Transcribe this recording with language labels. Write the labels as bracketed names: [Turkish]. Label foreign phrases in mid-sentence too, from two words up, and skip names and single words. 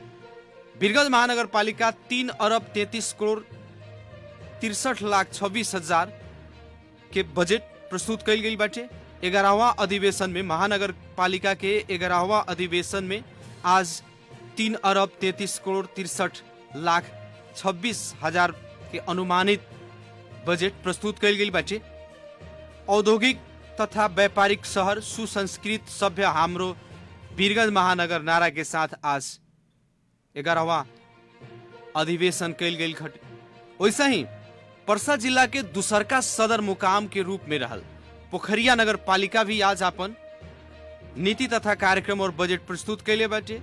[Bhojpuri] वीरगंज महानगर पालिका 3 अरब 33 करोड़ 63 लाख 26 हजार के बजट प्रस्तुत कैल गई बाटे। 11वां अधिवेशन में महानगर पालिका के 11वां अधिवेशन में आज 3 अरब 33 करोड़ 63 लाख 26 हजार के अनुमानित बजट प्रस्तुत कैल गई बाटे। औद्योगिक तथा व्यापारिक शहर, [Nepali] सुसंस्कृत सभ्य हाम्रो वीरगंज महानगर [Bhojpuri] नारा के साथ आज 11वां अधिवेशन कैल गई खटे। वैसे ही पर्सा जिला के दूसरका सदर मुकाम के रूप में रहल पोखरिया नगर पालिका भी आज अपन नीति तथा कार्यक्रम और बजट प्रस्तुत कैले बाटे।